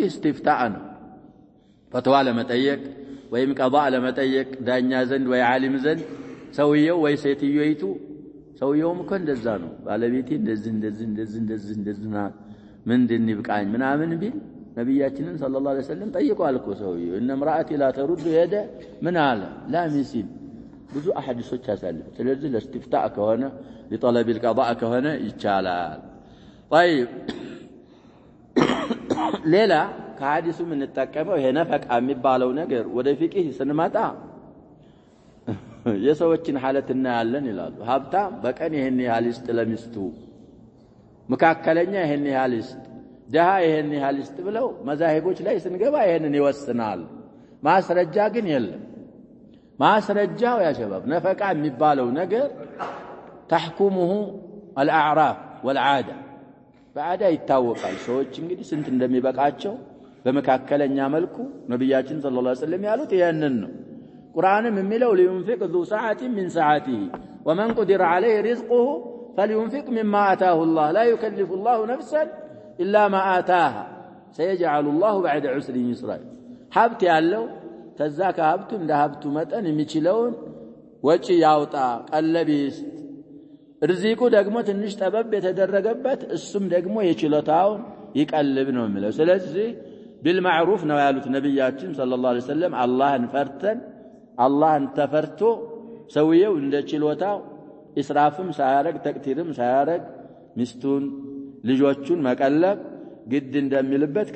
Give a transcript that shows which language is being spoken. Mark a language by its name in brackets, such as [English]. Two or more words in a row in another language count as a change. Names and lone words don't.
[Amharic] እስቲፍታእ ነው ፈትዋ ለመጠየቅ ወይም ቀضاء ለመጠየቅ ዳኛ ዘንድ ወይ ዓሊም ዘንድ ሰውየው ወይ ሴትዮይቱ ሰውየውም እኮ እንደዛ ነው ባለቤቴ እንደዚህ ምንድን ይብቃኝ ምናምን ቢል ነብያችንን [Arabic] صلى الله عليه وسلم [Amharic] ጠይቀዋል እኮ ሰውዬው [Arabic] إن امرأتي لا ترد [Amharic] ሄደ ምን አለ ላሚሲል ብዙ አሐዲሶች ያሳልፍ ስለዚህ ለእስቲፍታእ ከሆነ [Arabic] لطلب القضاء [Amharic] ከሆነ ይቻላል طيب ሌላ ከሐዲሱ ምን ተጠቀመው ይሄ ነፈቃ የሚባለው ነገር ወደ ፍቂህ ስንመጣ የሰዎችን ሐለትና ያለን ይላሉ ሀብታም በቀን ይሄን ያህል ይስጥ ለሚስቱ መካከለኛ ይሄን ያህል ይስጥ ደሃ ይሄን ያህል ይስጥ ብለው መዛሂቦች ላይ ስንገባ ይሄንን ይወስናል ማስረጃ ግን የለም ማስረጃው [Arabic] يا شباب [Amharic] ነፈቃ የሚባለው ነገር [Arabic] تحكمه الأعراف والعادة بعد يتاوقال [Amharic] ሰዎች እንግዲህ ስንት እንደሚበቃቸው በመካከለኛ መልኩ ነብያችን [Arabic] صلى الله عليه وسلم [Amharic] ያሉት ያንን ነው ቁርአንም የሚለው [Arabic] لينفق ذو سعة من سعته ومن قدر عليه رزقه فلينفق مما آتاه الله لا يكلف الله نفسا إلا ما آتاها سيجعل الله بعد عسر يسرا ሀብት ያለው ተዛካ ሀብቱ እንደ ሀብቱ መጠን የሚችለውን ወጪ ያውጣ ቀለቢስ ርዚቁ ደግሞ ትንሽ ጠበብ የተደረገበት እሱም ደግሞ የችሎታውን ይቀልብ ነው የሚለው ስለዚህ بالمعروف ነው [Amharic] ያሉት ነብያችን [Arabic] صلى الله عليه وسلم [Amharic] አላህን ፈርተን አላህን ተፈርቶ ሰውየው እንደ ችሎታው እስራፍም ሳያረግ ተክቲርም ሳያረግ ሚስቱን ልጆቹን መቀለብ ግድ እንደሚልበት